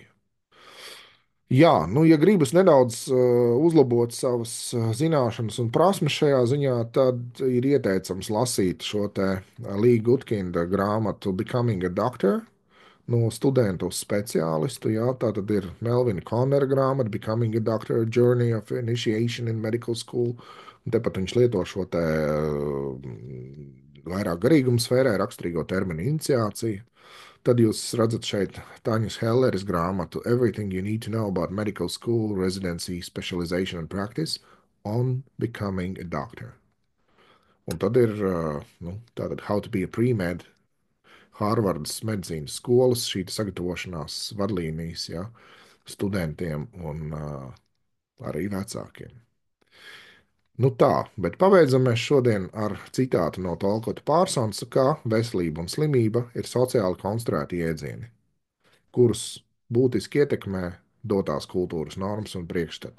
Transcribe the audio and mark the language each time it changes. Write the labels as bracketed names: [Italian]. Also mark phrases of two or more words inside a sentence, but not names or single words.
[Latvian] Jā, nu, ja gribas nedaudz uzlabot savas zināšanas un prasmes šajā ziņā, tad ir ieteicams lasīt šo te Līga Gutkinda grāmatu Becoming a Doctor no studenta uz speciālistu. Jā, tā tad ir Melvina Konera grāmata Becoming a Doctor, A Journey of Initiation in Medical School. Un tepat viņš lieto šo te vairāk garīguma sfērai raksturīgo terminu iniciāciju. Tad jūs redzat šeit Tāņas Helleres grāmatu Everything You Need to Know About Medical School, Residency, Specialization and Practice on Becoming a Doctor. Un tad ir nu, tātad How to be a Pre-Med, Hārvardas medicīnas skolas šī sagatavošanās vadlīnijas, ja, studentiem un arī vecākiem. Nu tā, bet pabeidzam mēs šodien ar citātu no Tolkota Pārsonsa, ka veselība un slimība ir sociāli konstruēti jēdzieni, kurus būtiski ietekmē dotās kultūras normas un priekšstati.